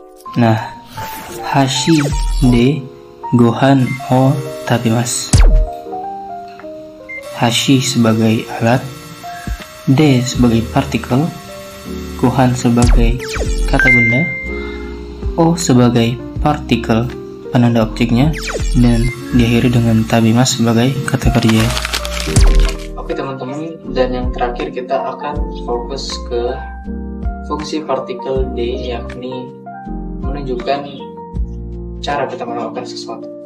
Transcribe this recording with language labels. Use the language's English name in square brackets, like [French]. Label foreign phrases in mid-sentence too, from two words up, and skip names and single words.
[Indonesian] Nah, [Japanese] 箸でご飯を食べます. [Indonesian] Hashi sebagai alat, de sebagai partikel, gohan sebagai kata benda, o sebagai partikel penanda objeknya, dan diakhiri dengan tabimasu sebagai kata kerja. Oke teman-teman, dan yang terakhir kita akan fokus ke fungsi partikel D, yakni menunjukkan cara kita melakukan sesuatu.